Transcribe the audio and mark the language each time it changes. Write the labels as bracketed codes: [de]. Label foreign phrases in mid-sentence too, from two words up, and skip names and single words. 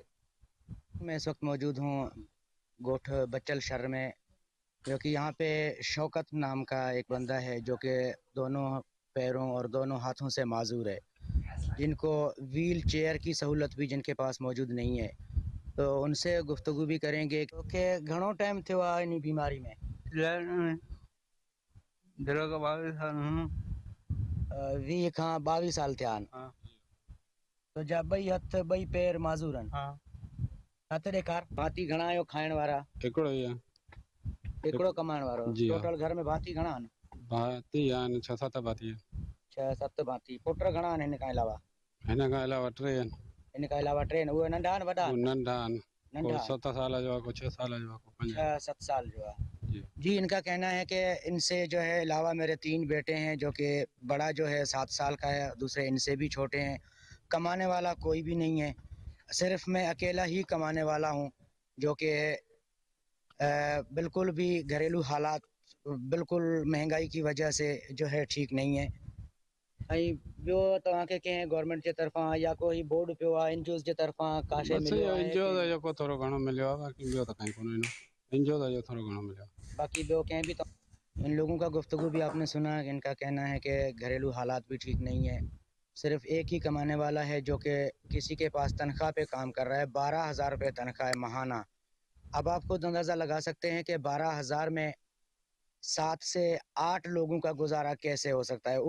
[ur] میں اس وقت موجود ہوں گوٹھ بچل شہر میں، کیونکہ یہاں پے شوکت نام کا ایک بندہ ہے جو کہ دونوں پیروں اور دونوں ہاتھوں سے معذور ہے، جن کو وہیل چیئر کی سہولت بھی جن کے پاس موجود نہیں ہے. تو ان سے گفتگو بھی کریں گے کیونکہ [sd] घणो टाइम थियो आहे [ur] ان بیماری میں. [sd] वी खां 22 साल थिया आहिनि। तो जा 2 हथ 2 पैर माजूर आहिनि। हथ ॾेखार। भाती घणा आहियो खाइण वारा? हिकिड़ो ई आहे। हिकिड़ो कमाइण वारो? टोटल घर में भाती घणा आहिनि? भाती आहिनि 6-7 भाती। 6-7 भाती। पुट घणा आहिनि हिन खां अलावा? हिन खां अलावा 3 आहिनि। हिन खां अलावा 3 आहिनि। उहे नंढा आहिनि वॾा? नंढा आहिनि। को 7 साल जो आहे, को 6 साल जो आहे, को 5-7 साल जो है। [ur] جی، ان کا کہنا ہے کہ ان سے جو ہے علاوہ میرے 3 بیٹے ہیں، جو کہ بڑا جو ہے 7 سال کا ہے، دوسرے ان سے بھی چھوٹے ہیں. کمانے والا کوئی بھی نہیں ہے، صرف میں اکیلا ہی کمانے والا ہوں، جو کہ بالکل بھی گھریلو حالات بالکل مہنگائی کی وجہ سے جو ہے ٹھیک نہیں ہے. [sd] ऐं ॿियो तव्हांखे कंहिं गवर्नमेंट जे तरफ़ां या कोई बोर्ड पियो आहे एनजीओ जे तरफ़ां का शइ बस मिलियो आहे एनजीओ की जो जेको थोरो घणो मिलियो आहे बाक़ी ॿियो त काई कोन्हे एनजीओ जो थोरो घणो मिलियो आहे। बाकी ॿियो कंहिं [ur] بھی ان لوگوں کا گفتگو بھی آپ نے سنا ہے، ان کا کہنا ہے کہ گھریلو حالات بھی ٹھیک نہیں ہے. صرف ایک ہی کمانے والا ہے جو کہ کسی کے پاس تنخواہ پے کام کر رہا ہے، 12,000 روپے تنخواہ ہے مہانہ. اب آپ خود اندازہ لگا سکتے ہیں کہ 12,000 میں 7 سے 8 لوگوں کا گزارا کیسے ہو سکتا ہے.